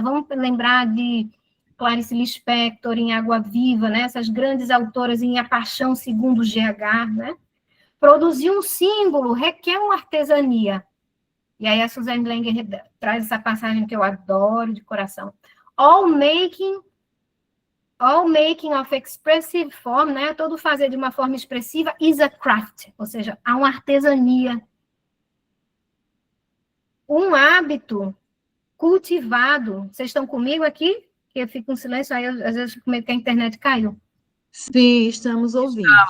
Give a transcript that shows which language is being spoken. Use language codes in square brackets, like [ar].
[pt] Vamos lembrar de Clarice Lispector, em Água Viva, né? Essas grandes autoras em A Paixão segundo GH, né? Produzir um símbolo requer uma artesania. E aí a Suzanne Langer traz essa passagem que eu adoro de coração. [en] All making of expressive form, né? [pt] Todo fazer de uma forma expressiva [en] is a craft, [pt] ou seja, há uma artesania. Um hábito cultivado. Vocês estão comigo aqui? Eu fico em silêncio, aí às vezes fico meio que a internet caiu. Sim, estamos ouvindo.